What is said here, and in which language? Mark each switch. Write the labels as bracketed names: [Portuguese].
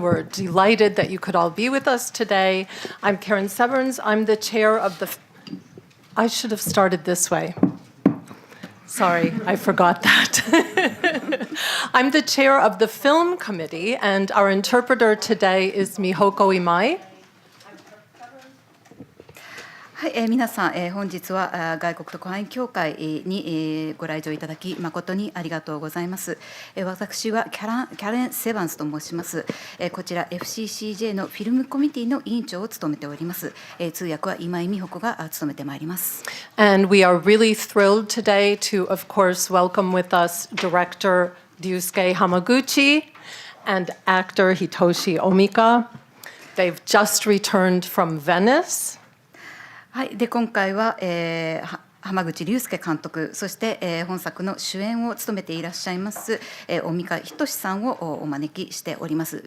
[English] We're delighted that you could all be with us today. I'm Karen Severns. I'm the chair of the... I should have started this way. Sorry, I forgot that. I'm the chair of the film committee, and our interpreter today is Mihoko Imai. [Japanese] はい、皆さん、本日は外国特派員協会にご来場いただき誠にありがとうございます。私はキャレン・セバンスと申します。こちら FCCJ のフィルムコミュニティの委員長を務めております。通訳は今井美穂子が務めてまいります。 [English] And we are really thrilled today to, of course, welcome with us director Ryusuke Hamaguchi and actor Hitoshi Omika. They've just returned from Venice. [Japanese] はい、で今回は、濱口竜介監督、そして、本作の主演を務めていらっしゃいます、大美賀均さんをお招きしております。